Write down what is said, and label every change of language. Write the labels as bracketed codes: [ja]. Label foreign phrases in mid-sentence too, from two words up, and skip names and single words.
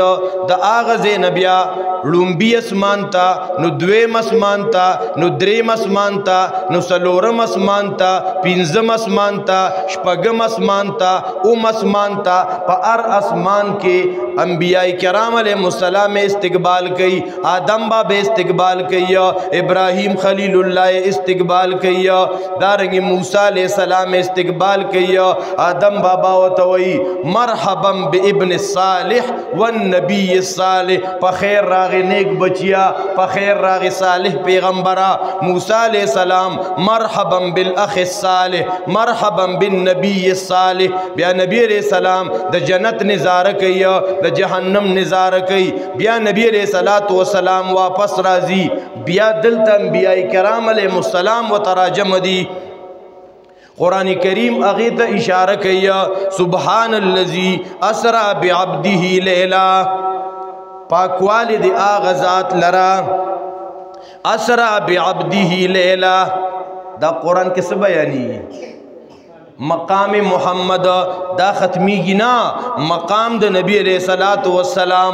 [ps] د هغه ځای نه بیا لومبي اسمان ته، نو دویم اسمان ته، نو دریم اسمان ته، نو څلورم اسمان ته، پنځم اسمان ته، شپږم اسمان ته، اوم اسمان ته. په هر اسمان کې انبیاء کرام [ar] علیهم السلام [ps] استقبال کوي. آدم بابا استقبال کوي، ابراہیم خلیل اللہ استقبال کوي، دارنګ موسی [ar] علیہ السلام [ps] استقبال کوي. آدم بابا وتوي [ar] مرحبا بابن الصالح والنبی الصالح، [ps] پخیر راغی نیک بچیا، پخیر راغی صالح پیغمبرا. [ar] موسی علیہ السلام مرحبا بالاخ الصالح، مرحبا بالنبی الصالح. [ps] بیا نبی [ar] علیہ السلام [ps] د جنت نظاره کوي، د جهنم نظاره کوي. بیا نبی [ar] علیہ الصلوۃ والسلام [ps] واپس راځي، بیا دلته انبیاء کرام [ar] علیهم السلام [ps] وتراجم دي. قرآن کریم هغې ته اشاره کوي [ar] سبحان الذي اسرا بعبده لیلا، [ps] پاکوالی دی هغه ذات لرا [ar] اسرا بعبده لیلا. [ps] دا قرآن کې څه بیانېږي؟ مقام محمد دا ختمیږي نه، مقام د نبی [ar] علیہ الصلوۃ والسلام.